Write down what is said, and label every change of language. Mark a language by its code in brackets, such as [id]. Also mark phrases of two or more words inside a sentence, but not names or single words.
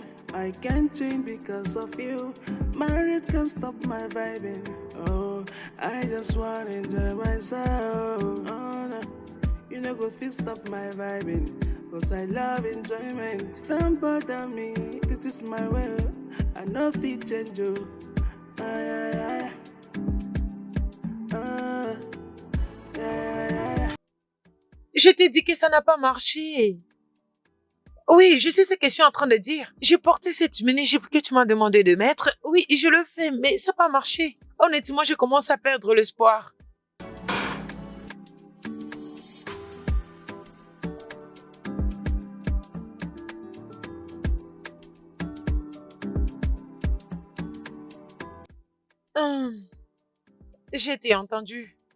[en] I can't change because of you. Married can't stop my vibing. Oh, I just wanna enjoy myself. Oh, no. You know, go fist stop my vibing. Cause I love enjoyment. Don't bother me, this is my will. I know fit change you. Ay, ay, ay. Ah, ay, ay, ay. [fr] Je t'ai dit que ça n'a pas marché. Oui, je sais ce que je suis en train de dire. J'ai porté cette mini-jupe que tu m'as demandé de mettre. Oui, je le fais, mais ça n'a pas marché. Honnêtement, je commence à perdre l'espoir. Hum, j'ai été entendu.